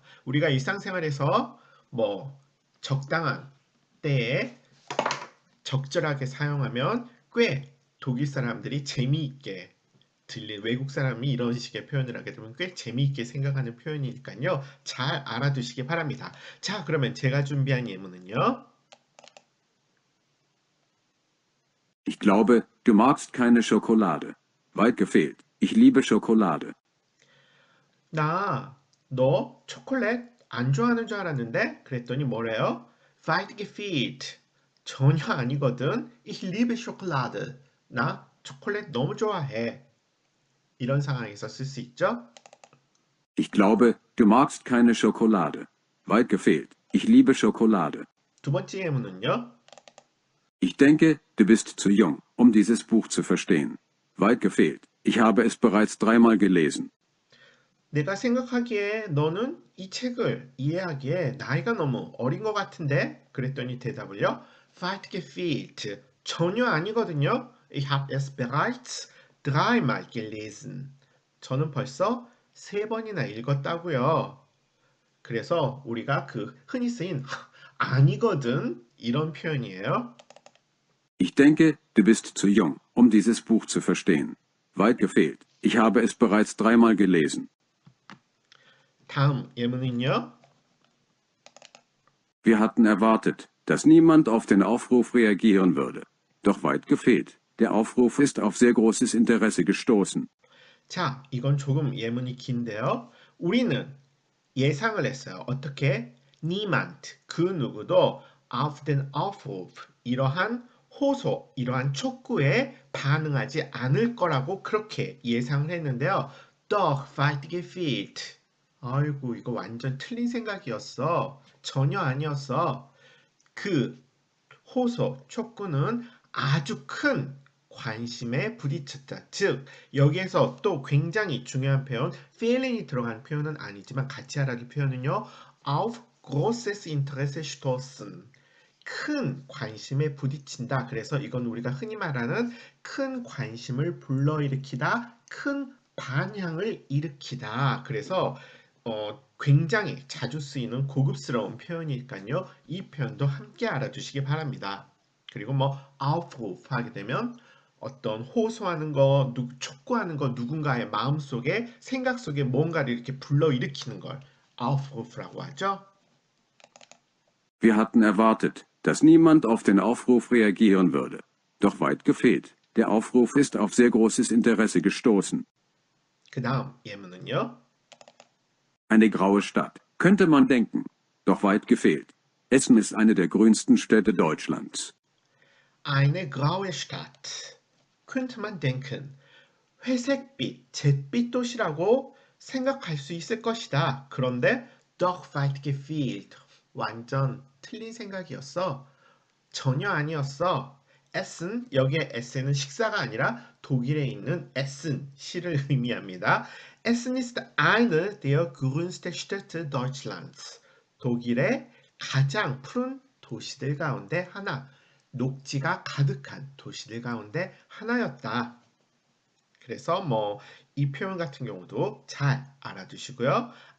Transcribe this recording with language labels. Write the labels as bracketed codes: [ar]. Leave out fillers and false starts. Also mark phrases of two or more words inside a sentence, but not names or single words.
[ko] 우리가 일상생활에서 뭐 적당한 때에 적절하게 사용하면 꽤 독일 사람들이 재미있게 외국 사람이 이런 식의 표현을 하게 되면 꽤 재미있게 생각하는 표현이니까요. 잘 알아두시기 바랍니다. 자, 그러면 제가 준비한 예문은요. [de] Ich glaube, du magst keine Schokolade. Weit gefehlt. Ich liebe Schokolade. [ko] 너 초콜릿 안 좋아하는 줄 알았는데? 그랬더니 뭐래요? [de] Weit gefehlt. [ko] 전혀 아니거든. [de] Ich liebe Schokolade. [ko] 나 초콜릿 너무 좋아해. 이런 상황에서 쓸 수 있죠? [de] Ich glaube, du magst keine Schokolade. Weit gefehlt. Ich liebe Schokolade. [ko] 두 번째 예문은요. [de] Ich denke, du bist zu jung, um dieses Buch zu verstehen. Weit gefehlt. Ich habe es bereits 3-mal gelesen. [ko] 내가 생각하기에 너는 이 책을 이해하기에 나이가 너무 어린 것 같은데? 그랬더니 대답을요. [de] Weit gefehlt. [ko] 전혀 아니거든요. [de] Ich habe es bereits 3-mal gelesen. [ko] 저는 벌써 3번이나 읽었다고요. 그래서 우리가 그 흔히 쓰인 아니거든 이런 표현이에요. [de] Ich denke, du bist zu jung, um dieses Buch zu verstehen. Weit gefehlt. Ich habe es bereits 3-mal gelesen. [ko] 다음 예문은요. [de] Wir hatten erwartet, dass niemand auf den Aufruf reagieren würde. Doch weit gefehlt. Der Aufruf ist auf sehr großes Interesse gestoßen. [ko] 자, 이건 조금 예문이 긴데요. 우리는 예상을 했어요. 어떻게? [de] niemand, [ko] 그 누구도 [de] auf den Aufruf, [ko] 이러한 호소, 이러한 촉구에 반응하지 않을 거라고 그렇게 예상을 했는데요. [de] Doch weit gefehlt. [ko] 아이고, 이거 완전 틀린 생각이었어. 전혀 아니었어. 그 호소, 촉구는 아주 큰 관심에 부딪혔다. 즉, 여기에서 또 굉장히 중요한 표현, feeling이 들어간 표현은 아니지만 같이 알아둘 표현은요. [de] auf großes Interesse stoßen. [ko] 큰 관심에 부딪힌다. 그래서 이건 우리가 흔히 말하는 큰 관심을 불러일으키다, 큰 반향을 일으키다. 그래서 굉장히 자주 쓰이는 고급스러운 표현이니까요. 이 표현도 함께 알아두시기 바랍니다. 그리고 뭐 Aufruf 하게 되면 어떤 호소하는 거, 촉구하는 거, 누군가의 마음속에 생각 속에 뭔가를 이렇게 불러일으키는 걸 Aufruf라고 하죠. [de] Wir hatten erwartet, dass niemand auf den Aufruf reagieren würde. Doch weit gefehlt. Der Aufruf ist auf sehr großes Interesse gestoßen. [ko] 그 다음 예문은요. [de] Eine graue Stadt, könnte man denken. Doch weit gefehlt. Essen ist eine der grünsten Städte Deutschlands. Eine graue Stadt. könnte man denken. [ko] 회색빛, 잿빛 도시라고 생각할 수 있을 것이다. [de] 그런데 doch weit gefehlt. [ko] 완전 틀린 생각이었어. 전혀 아니었어. 에ssen, 여기에 에센은 식사가 아니라 독일에 있는 에ssen 시를 의미합니다. [de] Essen ist eine der grünsten Städte Deutschlands. [ko] 독일의 가장 푸른 도시들 가운데 하나, 녹지가 가득한 도시들 가운데 하나였다. 그래서 뭐 이 표현 같은 경우도 잘 알아두시고요.